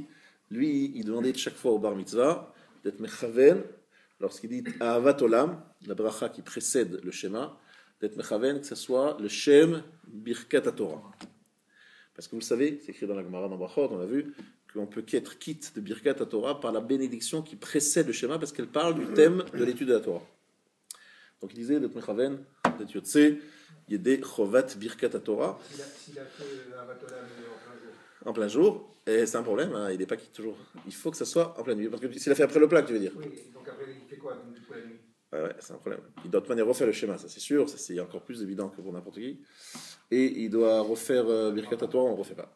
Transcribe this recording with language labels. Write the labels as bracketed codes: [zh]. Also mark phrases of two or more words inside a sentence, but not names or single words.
[fr] Lui, il demandait chaque fois au bar mitzvah d'être mechaven lorsqu'il dit Ahavat Olam, la bracha qui précède le schéma, d'être mechaven, que ce soit le shem Birkat Torah. Parce que vous le savez, c'est écrit dans la Gemara dans Brachot, on a vu qu'on peut qu'être quitte de Birkat Torah par la bénédiction qui précède le schéma parce qu'elle parle du thème de l'étude de la Torah. Donc il disait d'être mechaven, d'être [he] יוצא, ידי חובת [fr] Birkat Torah. S'il a fait Ahavat Olam en plein jour, et c'est un problème, hein, il n'est pas quitte toujours. Il faut que ça soit en pleine nuit. Parce que s'il a fait après le plat, tu veux dire? Oui, donc après il fait quoi donc, du coup, la nuit? Ouais, c'est un problème. Il doit de toute manière refaire le schéma, ça c'est sûr, ça c'est encore plus évident que pour n'importe qui. Et il doit refaire Birkat Torah, on ne refait pas.